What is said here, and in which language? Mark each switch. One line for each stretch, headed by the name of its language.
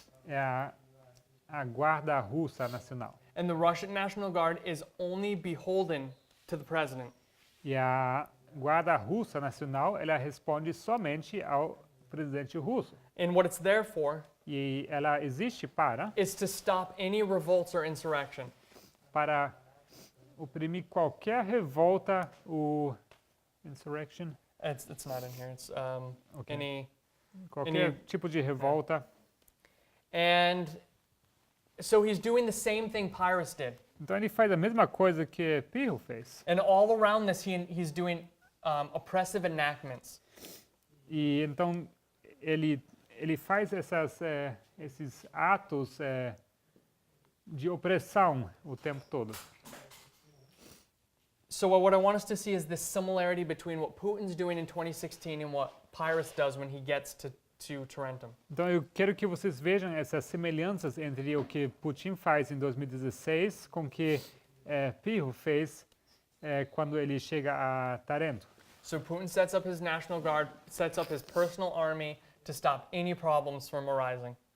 Portuguese: É a guarda russa nacional.
English: And the Russian National Guard is only beholden to the president.
Portuguese: E a guarda russa nacional, ela responde somente ao presidente russo.
English: And what it's there for
Portuguese: E ela existe
English: is to stop any revolts or insurrection.
Portuguese: para oprimir qualquer revolta ou insurrection,
English: It's not in here. It's
Portuguese: Okay. qualquer
English: Any-
Portuguese: tipo de revolta.
English: And so he's doing the same thing Pyrrhus did.
Portuguese: Então ele faz a mesma coisa que Pirro fez.
English: And all around this, he's doing oppressive enactments.
Portuguese: E então ele faz esses atos de opressão o tempo todo.
English: So what I want us to see is this similarity between what Putin's doing in 2016 and what Pyrrhus does when he gets to Tarentum.
Portuguese: Então eu quero que vocês vejam essas semelhanças entre o que Putin faz em 2016 com o que Pirro fez quando ele chega a Tarento.
English: So Putin sets up his National Guard, sets up his personal army to stop any problems from arising.